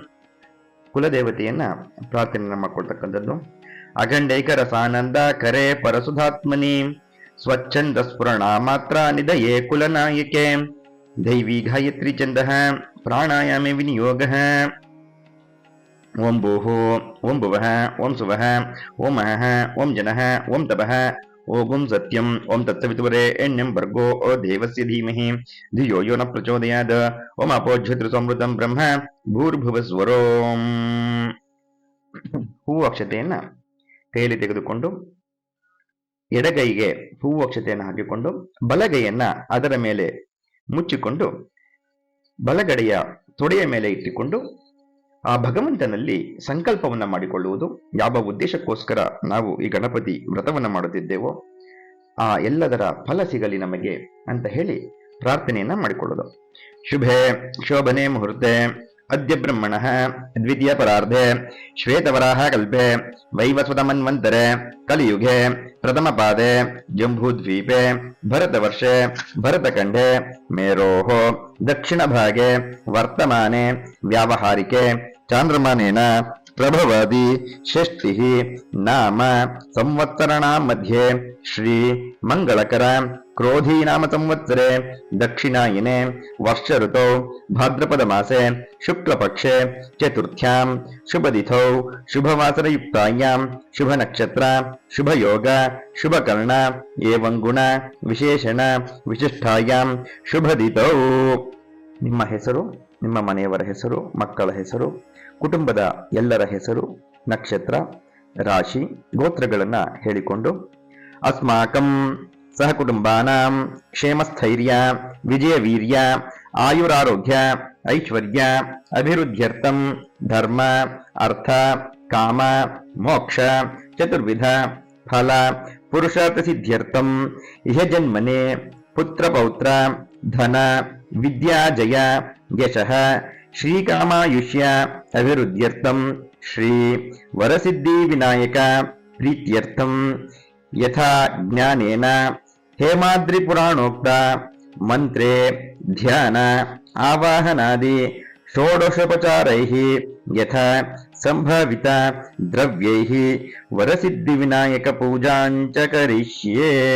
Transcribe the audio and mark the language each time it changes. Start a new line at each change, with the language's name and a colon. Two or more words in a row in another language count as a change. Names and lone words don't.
Kannada: ಕುಲದೇವತೆಯನ್ನ ಪ್ರಾರ್ಥನೆಯನ್ನ ಮಾಡ್ಕೊಳ್ತಕ್ಕಂಥದ್ದು.
Sanskrit: ಅಖಂಡೈಕ ರಸಾನಂದ ಕರೆ ಪರಸುಧಾತ್ಮನಿ ಸ್ವಚ್ಛಂದ ಸ್ಫುರಣ ಮಾತ್ರ ನಿಧಯೇ ಕುಲನಾಯಕೆ ದೈವಿ ಗಾಯತ್ರಿ ಚಂದ ಪ್ರಾಣಾಯಾಮೆ ವಿನಿಯೋಗ. ಓಂ ಭೂಃ ಓಂ ಭುವಃ ಓಂ ಸುವಃ ಓಂ ಮಹಃ ಓಂ ಜನಃ ಓಂ ತಪಃ ಓಂ ಸತ್ಯಂ ಓಂ ತತ್ಸವಿತುವರೆಣ್ಯಂ ಭರ್ಗೋ ದೇವಸ್ಯ ಧೀಮಹಿ ಧಿಯೋ ಯೋ ನ ಪ್ರಚೋದಯಾತ್. ಓಂ ಅಪೋಜ್ಯತೃ ಸಮೃತಂ ಬ್ರಹ್ಮ ಭೂರ್ಭುವಸ್ವರೋಂ.
Kannada: ಹೂವು ಅಕ್ಷತೆಯನ್ನ ಕೈಯಲ್ಲಿ ತೆಗೆದುಕೊಂಡು ಎಡಗೈಗೆ ಹೂವು ಅಕ್ಷತೆಯನ್ನು ಹಾಕಿಕೊಂಡು ಬಲಗೈಯನ್ನ ಅದರ ಮೇಲೆ ಮುಚ್ಚಿಕೊಂಡು ಬಲಗಡೆಯ ತೊಡೆಯ ಮೇಲೆ ಇಟ್ಟುಕೊಂಡು ಆ ಭಗವಂತನಲ್ಲಿ ಸಂಕಲ್ಪವನ್ನ ಮಾಡಿಕೊಳ್ಳುವುದು. ಯಾವ ಉದ್ದೇಶಕ್ಕೋಸ್ಕರ ನಾವು ಈ ಗಣಪತಿ ವ್ರತವನ್ನ ಮಾಡುತ್ತಿದ್ದೇವೋ ಆ ಎಲ್ಲದರ ಫಲ ಸಿಗಲಿ ನಮಗೆ ಅಂತ ಹೇಳಿ ಪ್ರಾರ್ಥನೆಯನ್ನ ಮಾಡಿಕೊಳ್ಳೋದು.
Sanskrit: ಶುಭೆ ಶೋಭನೆ ಮುಹೂರ್ತೆ ಅದ್ಯ ಬ್ರಹ್ಮಣಃ ದ್ವಿತೀಯ ಪರಾರ್ಧೆ ಶ್ವೇತವರಾಹ ಕಲ್ಪೆ ವೈವಸ್ವತ ಮನ್ವಂತರೆ ಕಲಿಯುಗೆ ಪ್ರಥಮ ಪಾದೆ ಜಂಬೂದ್ವೀಪೆ ಭರತವರ್ಷೆ ಭರತಖಂಡೆ ಮೇರೋಃ ದಕ್ಷಿಣ ಭಾಗೆ ವರ್ತಮಾನೆ ವ್ಯಾವಹಾರಿಕೆ ಚಾಂದ್ರಮಾನೇನ ಪ್ರಭವಾದಿ ಷಷ್ಠಿ ನಾಮ ಸಂವತ್ಸರಣಾಂ ಮಧ್ಯೆ ಶ್ರೀ ಮಂಗಳಕರ ಕ್ರೋಧಿ ನಾಮ ಸಂವತ್ಸರೆ ದಕ್ಷಿಣಾಯನೆ ವರ್ಷ ಋತೌ ಭಾದ್ರಪದ ಮಾಸೆ ಶುಕ್ಲಪಕ್ಷೆ ಚತುರ್ಥ್ಯಾಂ ಶುಭದಿಥೌ ಶುಭವಾಸರಯುಕ್ತಾಯಾಂ ಶುಭ ನಕ್ಷತ್ರ ಶುಭ ಯೋಗ ಶುಭಕರ್ಣ ಏವಂ ಗುಣ ವಿಶೇಷಣ ವಿಶಿಷ್ಟಾಯಾಂ ಶುಭದಿಥೌ.
Kannada: ನಿಮ್ಮ ಹೆಸರು, ನಿಮ್ಮ ಮನೆಯವರ ಹೆಸರು, ಮಕ್ಕಳ ಹೆಸರು, ಕುಟುಂಬದ ಎಲ್ಲರ ಹೆಸರು, ನಕ್ಷತ್ರ, ರಾಶಿ, ಗೋತ್ರಗಳನ್ನ ಹೇಳಿಕೊಂಡು ಅಸ್ಮಾಕಂ
Sanskrit: ಸಹ ಕುಟುಂಬಾನಾಂ ಕ್ಷೇಮಸ್ಥೈರ್ಯ ವಿಜಯ ವೀರ್ಯ ಆಯುರಾರೋಗ್ಯ ಐಶ್ವರ್ಯ ಅಭಿವೃದ್ಧ್ಯರ್ಥಂ ಧರ್ಮ ಅರ್ಥ ಕಾಮ ಮೋಕ್ಷ ಚತುರ್ವಿಧ ಫಲ ಪುರುಷಾರ್ಥ ಸಿದ್ಧ್ಯರ್ಥಂ ಇಹ ಜನ್ಮನೆ ಪುತ್ರ ಪೌತ್ರ ಧನ ವಿದ್ಯಾ ಜಯ ಯಶಃ ಶ್ರೀಕಾಮಾಯುಷ್ಯ ಅಭಿವೃದ್ಧ್ಯರ್ಥಂ ಶ್ರೀ ವರಸಿದ್ಧಿ ವಿನಾಯಕ ಪ್ರೀತ್ಯರ್ಥಂ ಯಥಾ ಜ್ಞಾನೇನ ಹೇಮಾದ್ರಿ ಪುರಾಣೋಕ್ತ ಮಂತ್ರೇ ಧ್ಯಾನ ಆವಾಹನಾದಿ ಷೋಡಶೋಪಚಾರೈಃ ಯಥಾ ಸಂಭಾವಿತ ದ್ರವ್ಯೈಃ ವರಸಿದ್ಧಿ ವಿನಾಯಕ ಪೂಜಾಂಚ ಕರಿಷ್ಯೆ.